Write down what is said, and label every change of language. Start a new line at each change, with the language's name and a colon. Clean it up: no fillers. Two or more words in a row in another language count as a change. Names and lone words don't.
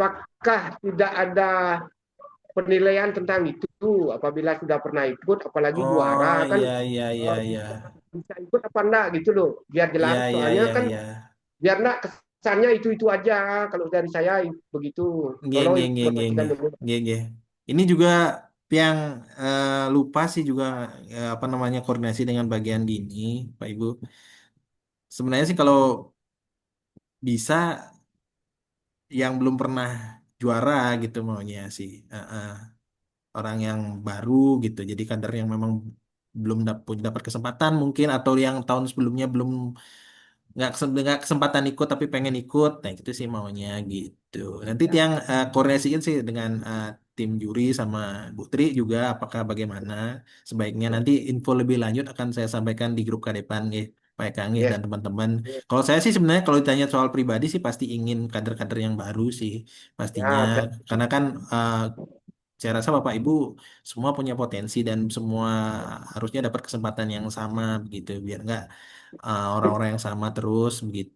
Indonesian: Apakah tidak ada penilaian tentang itu apabila sudah pernah ikut, apalagi Oh, juara kan iya, iya, iya, eh, iya. bisa ikut apa enggak gitu loh, biar Iya, jelas. iya, Soalnya iya, kan iya. biar enggak kesannya itu aja. Kalau dari saya begitu. Nggih, Tolong
Javanese: nggih, nggih, nggih,
Indonesian: informasikan nggih. dulu.
Javanese: Nggih, nggih.
Indonesian: Ini juga yang lupa sih juga apa namanya koordinasi dengan bagian dini, Pak Ibu. Sebenarnya sih kalau bisa yang belum pernah juara gitu maunya sih. Orang yang baru gitu. Jadi kader yang memang belum dapat kesempatan mungkin atau yang tahun sebelumnya belum nggak kesempatan ikut tapi pengen ikut. Nah, itu sih maunya gitu. Nanti Ya, yang koordinasiin sih dengan tim juri sama Bu Tri juga apakah bagaimana sebaiknya ya, nanti info lebih lanjut akan saya sampaikan di grup Kadepan ya. Pak Eka nggih, ya, dan teman-teman. Kalau saya sih sebenarnya kalau ditanya soal pribadi sih pasti ingin kader-kader yang baru sih pastinya ya, karena kan saya rasa Bapak Ibu semua punya potensi dan semua harusnya dapat kesempatan yang sama begitu biar nggak orang-orang yang sama terus begitu.